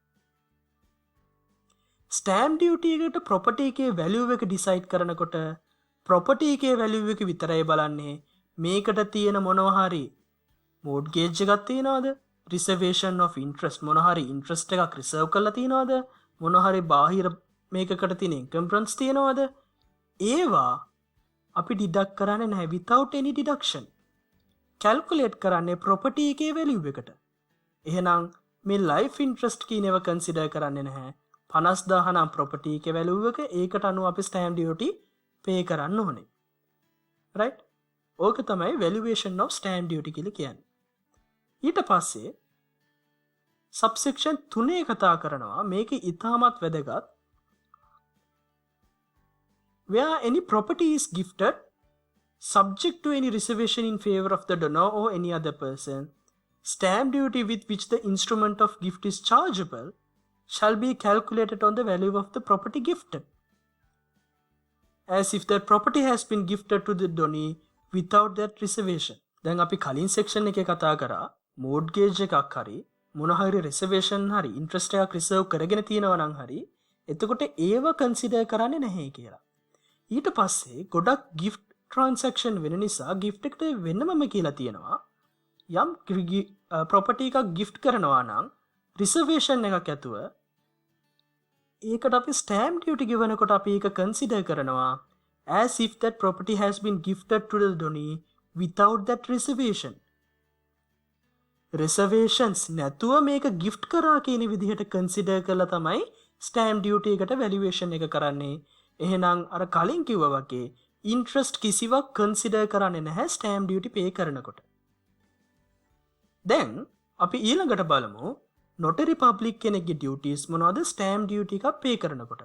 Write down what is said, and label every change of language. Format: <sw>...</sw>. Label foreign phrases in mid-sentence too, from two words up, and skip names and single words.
<en>stamp duty</en> <si>එකට ප්‍රොපර්ටි එකේ වැලියු එක ඩිසයිඩ් කරනකොට ප්‍රොපර්ටි එකේ වැලියු එක විතරයි බලන්නේ. මේකට තියෙන මොනවා හරි මෝඩ්ගේජ් එකක් තියනවද?</si> <en>reservation of interest</en> <si>මොනවා හරි ඉන්ට්‍රස්ට් එකක් රිසර්ව් කරලා තියනවද? මොනවා හරි බාහිර මේකකට තියෙන ඉන්කම්පරන්ස් තියනවද? ඒවා අපි ඩිඩක්ට් කරන්නේ නැහැ</si> <en>without any deduction.</en> <si>කැල්කියුලේට් කරන්නේ ප්‍රොපර්ටි එකේ වැලියු එකට. එහෙනම් මේ</si> <en>life interest</en> <si>කියනව කන්සිඩර් කරන්නේ නැහැ. 50000 නම් ප්‍රොපර්ටි එකේ වැලියු එක ඒකට අනුව අපි</si> <en>stamp duty pay</en> <si>කරන්න ඕනේ. right? ඕක තමයි</si> <en>valuation of stamp duty</en> <si>කියලා කියන්නේ. ඊට පස්සේ subsection 3 කතා කරනවා මේක ඉතාමත් වැදගත්.</si> <en>Where any property is gifted subject to any reservation in favor of the donor or any other person, stamp duty with which the instrument of gift is chargeable shall be calculated on the value of the property gifted, as if that property has been gifted to the donee without that reservation.</en> <si>දැන් අපි කලින් සෙක්ෂන් එකේ කතා කරා මෝඩ්ගේජ් එකක් හරි මොන හරි රිසර්වේෂන් හරි ඉන්ට්‍රස්ට් එකක් රිසර්ව් කරගෙන තියෙනවා නම් හරි එතකොට ඒව කන්සිඩර් කරන්නේ නැහැ කියලා. ඊට පස්සේ ගොඩක්</si> <en>gift transaction</en> <si>වෙන නිසා ගිෆ්ට් එකට වෙනමම කියලා තියෙනවා යම් ප්‍රොපර්ටි එකක් ගිෆ්ට් කරනවා නම් රිසර්වේෂන් එකක් ඇතුව ඒකට අපි</si> <en>stamp duty</en> <si>ගෙවනකොට අපි ඒක කන්සිඩර් කරනවා</si> <en>as if that property has been gifted to the donee without that reservation.</en> <si>reservations නැතුව මේක gift කරා කියන විදිහට consider කරලා තමයි</si> <en>stamp duty</en> <si>එකට valuation එක කරන්නේ. එහෙනම් අර කලින් කිව්වා වගේ interest කිසිවක් consider කරන්නේ නැහැ</si> <en>stamp duty pay</en> <si>කරනකොට. දැන් අපි ඊළඟට බලමු</si> <en>notary public</en> <si>කෙනෙක්ගේ duties මොනවද</si> <en>stamp duty</en> <si>එකක් pay කරනකොට.</si>